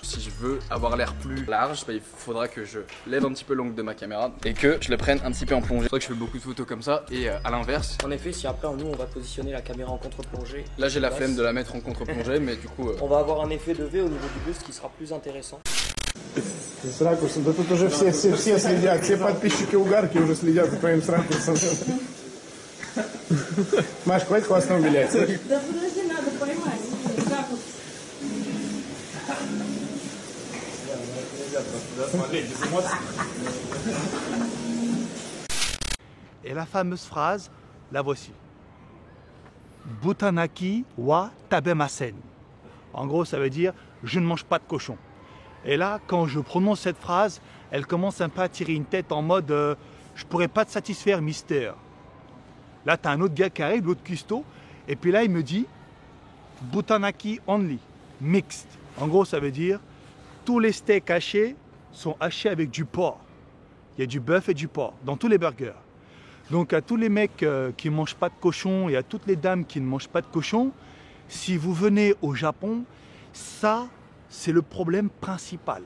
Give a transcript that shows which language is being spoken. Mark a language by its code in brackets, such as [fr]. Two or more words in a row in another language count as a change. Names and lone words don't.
[fr] Si je veux avoir l'air plus large, bah, il faudra que je lève un petit peu l'angle de ma caméra et que je le prenne un petit peu en plongée. C'est vrai que je fais beaucoup de photos comme ça et à l'inverse. En effet, si après nous on va positionner la caméra en contre-plongée. Là j'ai la flemme de la mettre en contre-plongée, mais du coup... On va avoir un effet de V au niveau du buste qui sera plus intéressant. [ru] С ракурсом, да тут уже все следят, все подписчики угарки уже следят за твоим с ракурсом. Маш, хватит хвостом вилять. Да подожди, надо поймать. Как вот? [fr] Et la fameuse phrase, la voici. [ja] Butanaki wa tabemasen. [fr] En gros, ça veut dire je ne mange pas de cochon. Et là, quand je prononce cette phrase, elle commence un peu à tirer une tête en mode je pourrais pas te satisfaire, mister. Là, tu as un autre gars qui arrive, l'autre cuistot, et puis là, il me dit Butanaki [en] only, mixed. [fr] En gros, ça veut dire tous les steaks hachés sont hachés avec du porc. Il y a du bœuf et du porc dans tous les burgers. Donc, à tous les mecs qui ne mangent pas de cochon et à toutes les dames qui ne mangent pas de cochon, si vous venez au Japon, ça, c'est le problème principal.